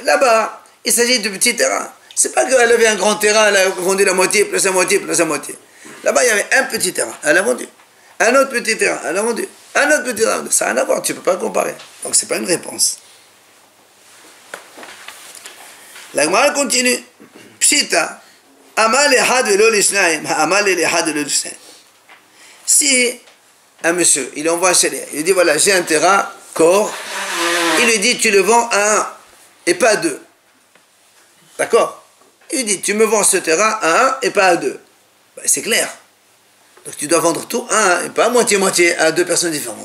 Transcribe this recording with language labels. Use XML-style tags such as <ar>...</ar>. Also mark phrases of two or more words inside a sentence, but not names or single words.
<fr>Là-bas, il s'agit de petits terrains. C'est pas qu'elle avait un grand terrain, elle a vendu la moitié, plus la moitié, plus la moitié. Là-bas, il y avait un petit terrain, elle a vendu. Un autre petit terrain, elle a vendu. Un autre petit terrain, ça n'a rien à voir, tu ne peux pas comparer. Donc, c'est pas une réponse. La Gemara continue.</fr> <he>פשיטא, אמר אחד ולא לשניים, אמר אחד ולא לשניים.</he> <fr>Si un monsieur, il envoie un shaliach, il dit voilà, j'ai un terrain, corps, il lui dit tu le vends à 1 et pas à 2. D'accord? Il lui dit tu me vends ce terrain à 1 et pas à 2. Ben, c'est clair. Donc tu dois vendre tout à 1 et pas moitié-moitié à 2 personnes différentes.</fr>